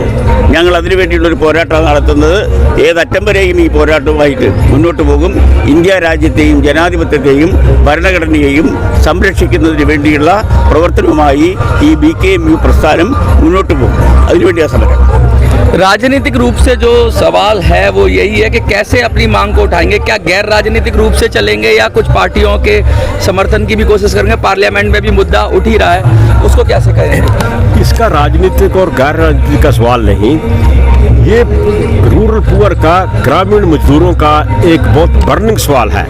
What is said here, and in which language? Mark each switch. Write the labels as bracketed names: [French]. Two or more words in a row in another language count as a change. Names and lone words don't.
[Malayalam] ഞങ്ങൾ അതിനു വേണ്ടിയുള്ളൊരു പോരാട്ടം നടത്തുന്നത്. ഏതറ്റം വരെയും ഈ പോരാട്ടവുമായിട്ട് മുന്നോട്ട് പോകും. ഇന്ത്യ രാജ്യത്തെയും ജനാധിപത്യത്തെയും ഭരണഘടനയെയും സംരക്ഷിക്കുന്നതിന് വേണ്ടിയുള്ള പ്രവർത്തനവുമായി ഈ BKMU പ്രസ്ഥാനം മുന്നോട്ട് പോകും. അതിനുവേണ്ടിയാണ് സമരം. [Hindi] राजनीतिक रूप से जो सवाल है वो यही है कि कैसे अपनी मांग को उठाएंगे, क्या गैर राजनीतिक रूप से चलेंगे या कुछ पार्टियों के समर्थन की भी कोशिश करेंगे? पार्लियामेंट में भी मुद्दा उठ ही रहा है, उसको कैसे करेंगे? इसका राजनीतिक और गैर राजनीतिक का सवाल नहीं, ये [English] rural poor [Hindi] का, ग्रामीण मजदूरों का एक बहुत बर्निंग सवाल है।